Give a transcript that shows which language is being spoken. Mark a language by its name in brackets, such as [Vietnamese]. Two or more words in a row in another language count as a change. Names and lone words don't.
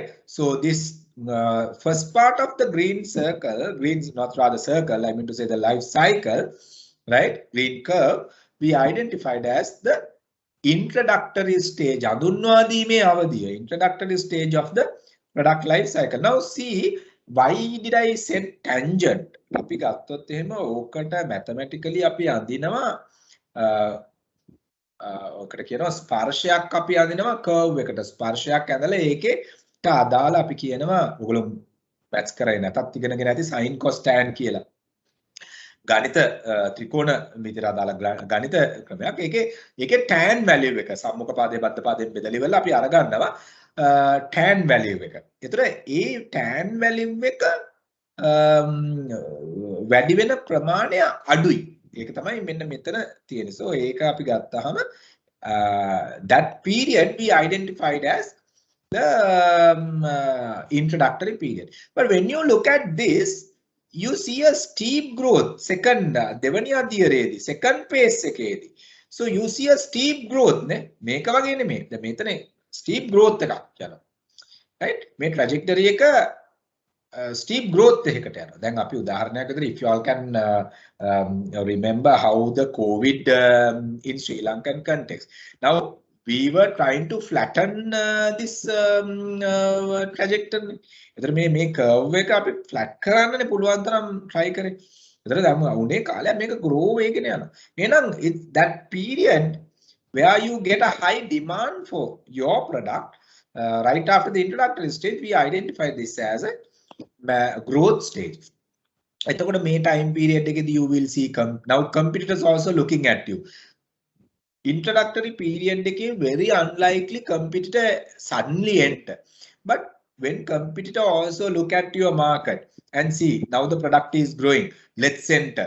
[English] So this first part of the green circle, I mean to say the life cycle, right? Green curve we identified as the introductory stage, introductory stage of the product life cycle. Now see, why did I say tangent? [Sinhala] අපි ගත්තොත් එහෙම ඕකට mathematically අපි අඳිනවා ඔකට කියනවා ස්පර්ශයක් අපි අඳිනවා curve එකට. ස්පර්ශයක් ඇඳලා ඒකේ අදාළ අපි කියනවා ඔයගොල්ලෝ මැත්ස් කරේ නැතත් ඉගෙනගෙන ඇති [English] sin cos tan [Sinhala] කියලා. ගණිත ත්‍රිකෝණ මිතිර අදාළ ගණිත ක්‍රමයක්. ඒකේ [English] tan value [Sinhala] එක සම්මුඛ පාදයේ බද්ධ පාදයෙන් බෙදලා ඉවරලා අපි අරගන්නවා [English] tan value [Sinhala] එක. ඒතර ඒ [English] tan value [Sinhala] එක වැඩි වෙන ප්‍රමාණය අඩුයි. ඒක තමයි මෙන්න මෙතන තියෙන්නේ. [English] So [Sinhala] ඒක අපි ගත්තාම [English] that period we identified as the introductory period. But when you look at this, you see a steep growth second [Sinhala] දෙවනි අධීරයේදී [English] second phase එකේදී. So you see a steep growth නේ. [Sinhala] මේක වගේ නෙමෙයි. දැන් මෙතන [English] steep growth [Sinhala] එකක් යනවා. right? මේ trajectory එක [English] steep growth [Sinhala] එකකට යනවා. දැන් අපි උදාහරණයක් විදිහට [English] if you all can remember how the COVID in Sri Lankan context. Now we were trying to flatten this trajectory. [Sinhala] එතන මේ curve එක අපි [English] flat කරන්නනේ [Sinhala] පුළුවන් තරම් try කරේ. එතන දැන් උනේ කාලයක් මේක grow වෙගෙන යනවා. [English] එහෙනම් that period where you get a high demand for your product right after the introductory stage, we identify this as a growth stage. [Sinhala] එතකොට මේ [English] time period එකේදී you will see now competitors also looking at you. Introductory period එකේ very unlikely competitor suddenly enter. But when competitor also look at your market and see now the product is growing, let's enter.